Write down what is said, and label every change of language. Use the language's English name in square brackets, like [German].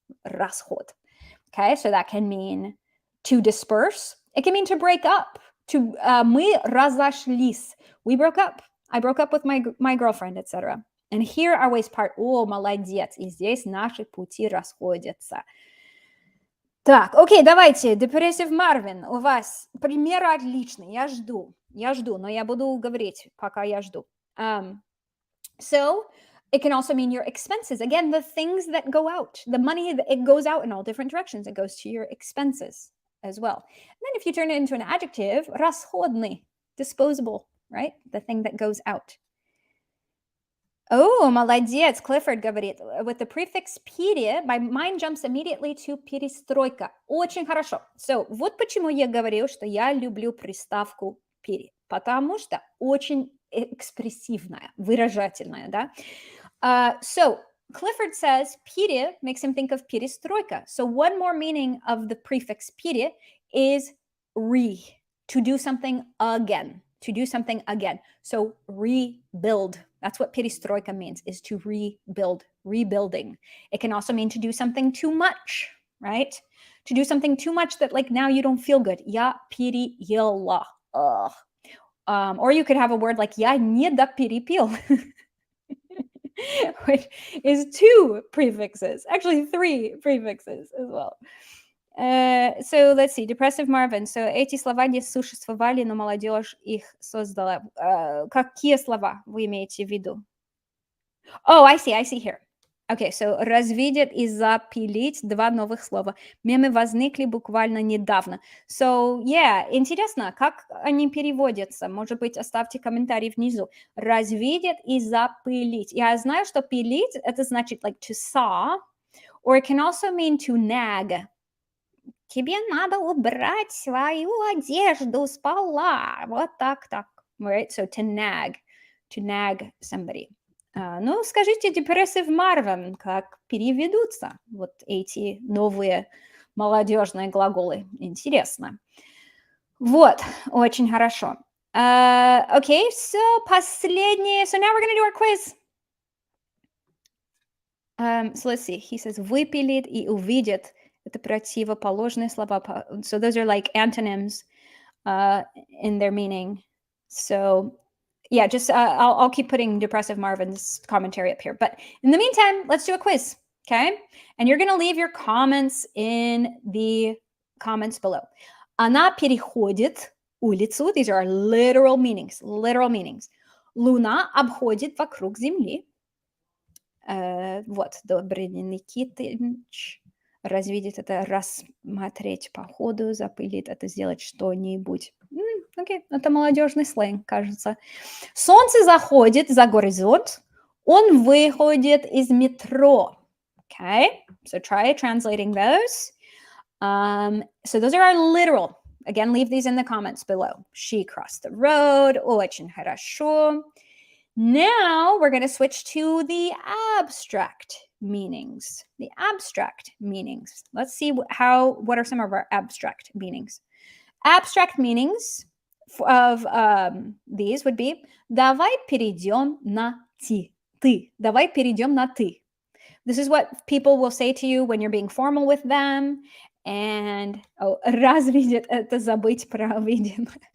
[Russian] Расход. [English] Okay, so that can mean to disperse. It can mean to break up. [Russian] To мы разошлись. [English] We broke up. I broke up with my girlfriend, etc. And here our ways part. [Russian] О, молодец. И здесь наши пути расходятся. Так, окей, давайте. Depressive Marvin, у вас пример отличный. Я жду, но я буду говорить, пока я жду. [English] So, it can also mean your expenses. Again, the things that go out. The money, it goes out in all different directions. It goes to your expenses as well. And then if you turn it into an adjective, расходный, disposable, right? The thing that goes out. Oh, [Russian] молодец, [English] Clifford [Russian] говорит. [English] With the prefix пере, my mind jumps immediately to перестройка. [Russian] Очень хорошо. So, вот почему я говорю, что я люблю приставку пере. Потому что очень экспрессивная, выражательная, да? [English] So, Clifford says пере makes him think of перестройка. So one more meaning of the prefix пере is to do something again, to do something again. So rebuild. That's what перестройка means, is to rebuild, rebuilding. It can also mean to do something too much, right? To do something too much that like now you don't feel good. [Russian] Я переела. [English] Or you could have a word like [Russian] я недоперепил. [English] Which is two prefixes, actually three prefixes as well. So let's see, Depressive Marvin. [Russian] So эти слова не существовали, но молодежь их создала. Какие слова вы имеете в виду? [English] Oh, I see here. Okay, so [Russian] развидеть и запилить два новых слова. Мемы возникли буквально недавно. [English] So, yeah, [Russian] интересно, как они переводятся? Может быть, оставьте комментарий внизу. Развидеть и запилить. Я знаю, что пилить, это значит [English] like to saw, or it can also mean to nag. [Russian] Тебе надо убрать свою одежду с пола. Вот так. [English] Right? So to nag somebody. [Russian] Ну, скажите, Depressive Marvin, как переведутся вот эти новые молодежные глаголы? Интересно. Вот, очень хорошо. [English] Okay, so [Russian] последнее. [English] So now we're going to do our quiz. So let's see. He says [Russian] выпилит и увидит. Это противоположные слова. [English] So those are like antonyms. in their meaning. So yeah, just I'll keep putting Depressive Marvin's commentary up here. But in the meantime, let's do a quiz, okay? And you're going to leave your comments in the comments below. [Russian] Она переходит улицу. [English] These are our literal meanings, literal meanings. [Russian] Луна обходит вокруг Земли. Вот, Добрый Никитич. Развидеть это, рассмотреть по ходу, запылить это, сделать что-нибудь. Окей, это молодежный сленг, кажется. Солнце заходит за горизонт, он выходит из метро. [English] Okay, so try translating those. So those are our literal. Again, leave these in the comments below. She crossed the road. [Russian] Очень хорошо. [English] Now we're going to switch to the abstract meanings. The abstract meanings. Let's see what are some of our abstract meanings. Abstract meanings of these would be [Russian] давай перейдем на ты. Давай перейдем на ты. [English] This is what people will say to you when you're being formal with them. [Russian] And, развидеть — это забыть про видео.